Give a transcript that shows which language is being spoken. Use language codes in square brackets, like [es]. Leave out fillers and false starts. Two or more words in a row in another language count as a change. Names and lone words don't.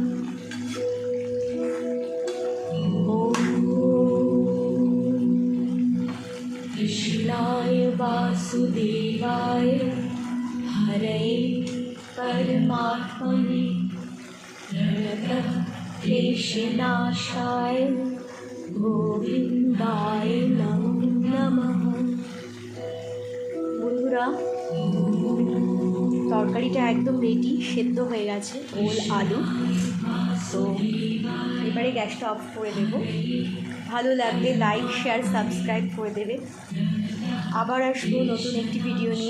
[sa] कृष्णाय वासुदेवाय हरे परमात्मने प्रणतः क्लेशनाशाय गोविन्दाय नमो नमः। [bn] বন্ধুরা, তরকারিটা একদম রেডি, সেদ্ধ হয়ে গেছে ওল আলু। তো এবারে গ্যাসটা অফ করে দেবো। ভালো লাগলে [en] like share subscribe [bn] করে দেবে। আবার আসবো নতুন একটি ভিডিও নিয়ে।